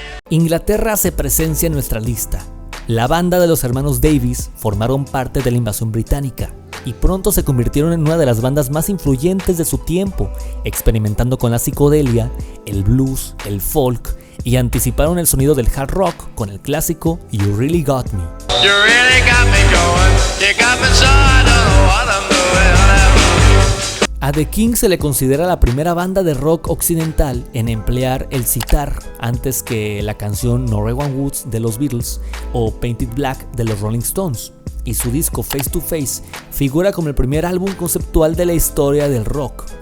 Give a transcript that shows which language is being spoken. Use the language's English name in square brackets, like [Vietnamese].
[Spanish] Inglaterra hace presencia en nuestra lista. La banda de los hermanos Davis formaron parte de la invasión británica y pronto se convirtieron en una de las bandas más influyentes de su tiempo, experimentando con la psicodelia, el blues, el folk y anticiparon el sonido del hard rock con el clásico You Really Got Me. [English] You really got me going, you got me so I don't know what I'm doing. [Spanish] A The Kings se le considera la primera banda de rock occidental en emplear el sitar antes que la canción Norwegian Woods de los Beatles o Painted Black de los Rolling Stones, y su disco Face to Face figura como el primer álbum conceptual de la historia del rock.